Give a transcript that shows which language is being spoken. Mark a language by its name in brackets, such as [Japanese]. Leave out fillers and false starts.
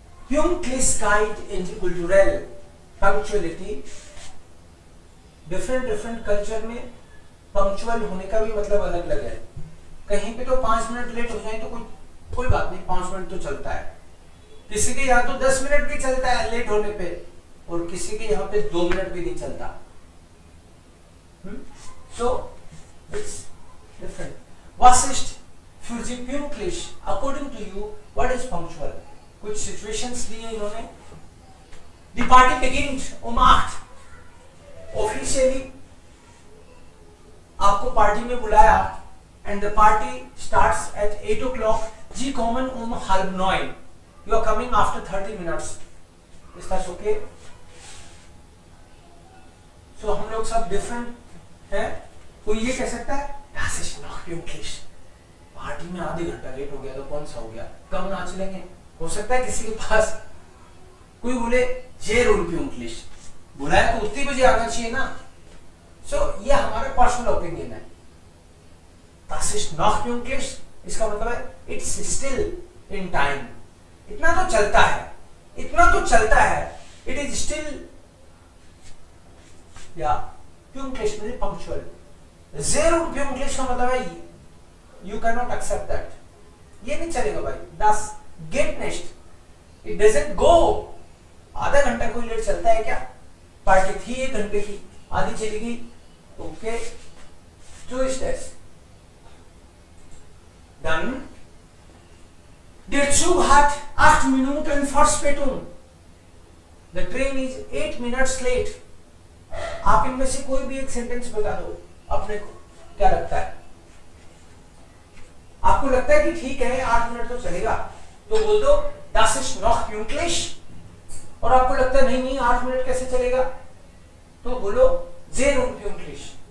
[German] Pünktlichkeit interkulturell. [English] Punctuality. [Hindi] Different culture में punctual होने का भी मतलब अलग अलग है. कहीं पे तो 5 मिनट लेट हो जाए तो कोई बात नहीं, 5 मिनट तो चलता है. किसी के यहाँ तो 10 मिनट भी चलता है लेट होने पे, और किसी के यहाँ पे 2 मिनट भी नहीं चलता. [English] So it's different. [German] Was ist für Sie pünktlich? [English] According to you, what is punctual? [Hindi] कुछ situations दिए इन्होंने. [German] Die Party beginnt um 8. [English] Officially [Hindi] आपको पार्टी में बुलाया [English] and the party starts at 8 o'clock. [German] Sie kommen um 8:30. [English] You are coming after 30 minutes. Is that okay? [Hindi] So हम लोग सब different है. कोई ये कह सकता है [German] Das ist noch pünktlich. [Hindi] Party में आधे घंटा लेट हो गया तो कौन सा हो गया, कम नाच लेंगे. हो सकता है किसी के पास कोई बोले [German] sehr unpünktlich. [Hindi] बुलाया तो उतनी बजे आना चाहिए ना. सो ये हमारा पर्सनल ओपिनियन है. [German] Das ist noch pünktlich [Hindi] इसका मतलब है [English] It's still in time. [Hindi] इतना तो चलता है, इतना तो चलता है. [English] it is still [Hindi] या pünktlich मतलब पंक्चुअल. [German] sehr unpünktlich [Hindi] का मतलब है [English] You can not accept that. [Hindi] ये नहीं चलेगा भाई. [German] das geht nicht. [English] it doesn't go. [Hindi] आधा घंटा कोई लेट चलता है क्या? पार्टी थी 1 घंटे की, आधी चली गई. [German] ओके, so ist das. Dann der Zug hat 8 Minuten Verspätung. [English] The train is 8 minutes late. [Hindi] आप इनमें से कोई भी एक सेंटेंस बता दो अपने को, क्या लगता है? आपको लगता है कि ठीक है 8 मिनट तो चलेगा तो बोल दो [German] Das ist noch pünktlich. [Hindi] और आपको लगता है नहीं 8 मिनट कैसे चलेगा तो बोलो [German] sehr unpünktlich.